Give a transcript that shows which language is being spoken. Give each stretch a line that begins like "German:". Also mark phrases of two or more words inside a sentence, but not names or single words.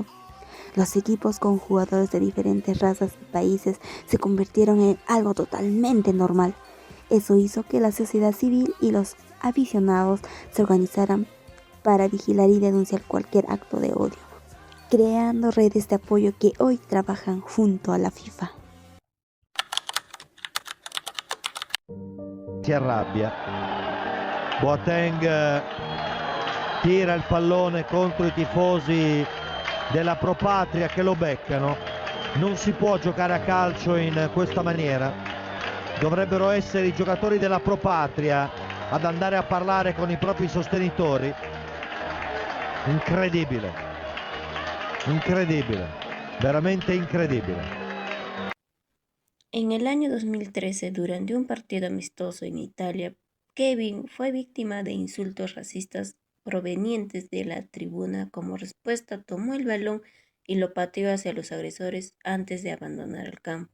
Spanish: Los equipos con jugadores de diferentes razas y países se convirtieron en algo totalmente normal. Eso hizo que la sociedad civil y los aficionados se organizaran para vigilar y denunciar cualquier acto de odio, creando redes de apoyo que hoy trabajan junto a la FIFA.
Italian: Si arrabbia. Boateng tira il pallone contro i tifosi della Pro Patria che lo beccano. Non si può giocare a calcio in questa maniera. Dovrebbero essere i giocatori della Pro Patria ad andare a parlare con i propri sostenitori. Incredibile, incredibile, veramente incredibile.
Spanish: En el año 2013, durante un partido amistoso en Italia, Kevin fue víctima de insultos racistas provenientes de la tribuna. Como respuesta, tomó el balón y lo pateó hacia los agresores antes de abandonar el campo.